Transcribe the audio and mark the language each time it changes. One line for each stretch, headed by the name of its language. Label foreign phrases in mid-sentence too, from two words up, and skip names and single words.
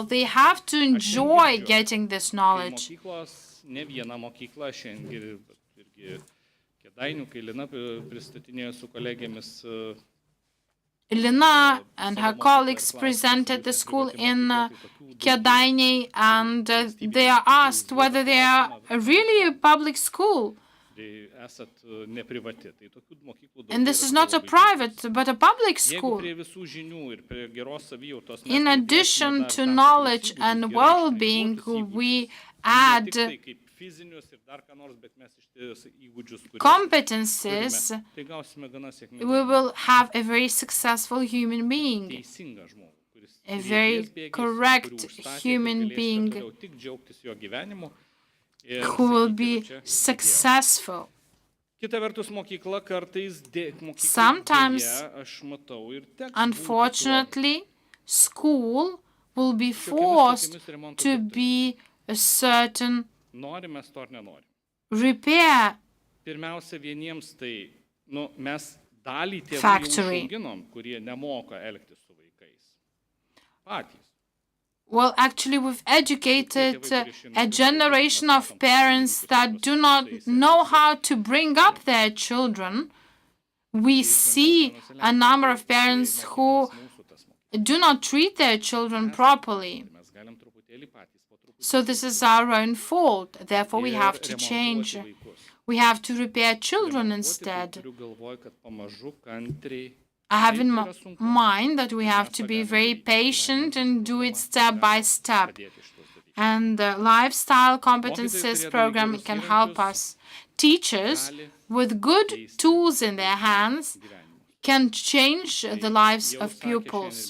English: They have to enjoy getting this knowledge. Lina and her colleagues presented the school in Kėdainiai, and they are asked whether they are really a public school. And this is not a private, but a public school. In addition to knowledge and well-being, we add
Lithuanian: fizinius ir dar ką nors, bet mes iš tiesų įgūdžius, kuriuos
English: competences,
Lithuanian: turime, tai gausime gana
English: we
Lithuanian: sėkmingą,
English: will have a very successful human being,
Lithuanian: teisingą žmogų, kuris
English: a very
Lithuanian: bėgės bėgiais,
English: correct
Lithuanian: kurį užstatėte,
English: human
Lithuanian: galėsite
English: being
Lithuanian: toliau tik džiaugtis jo gyvenimu ir
English: who will
Lithuanian: sakyti,
English: be
Lithuanian: va čia
English: successful.
Lithuanian: Kita vertus, mokykla kartais,
English: Sometimes,
Lithuanian: aš matau ir tekstą.
English: unfortunately, school will be forced to be a certain
Lithuanian: Norime to ar nenorim.
English: repair
Lithuanian: Pirmiausia, vieniems tai, mes dalį tėvų
English: Factory.
Lithuanian: užauginom, kurie nemoka elgtis su vaikais. Patys.
English: Well, actually, we've educated a generation of parents that do not know how to bring up their children. We see a number of parents who do not treat their children properly.
Lithuanian: Mes galim truputėlį patys po truputį.
English: So this is our own fault. Therefore, we have to change. We have to repair children instead.
Lithuanian: Turiu galvoj, kad pamažu, kantriai.
English: I have in mind that we have to be very patient and do it step by step. And the lifestyle competences program can help us. Teachers with good tools in their hands can change the lives of pupils.